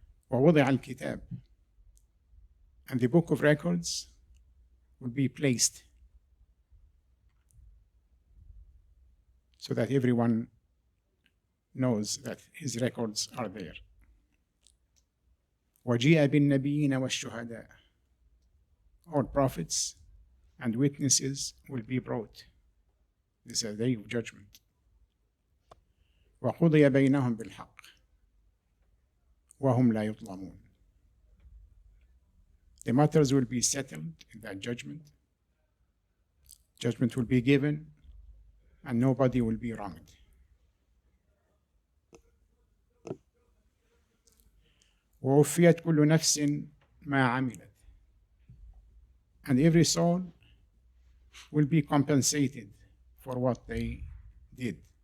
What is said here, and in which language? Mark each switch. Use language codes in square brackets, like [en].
[ar] ووضع الكتاب, [en] and the book of records will be placed so that everyone knows that his records are there. [ar] وجيء بالنبيين والشهداء, [en] all prophets and witnesses will be brought. This is a day of judgment. [ar] وقضي بينهم بالحق وهم لا يظلمون. [en] The matters will be settled in that judgment. Judgment will be given and nobody will be wronged. [ar] ووفيت كل نفس ما عملت, [en] and every soul will be compensated for what they did.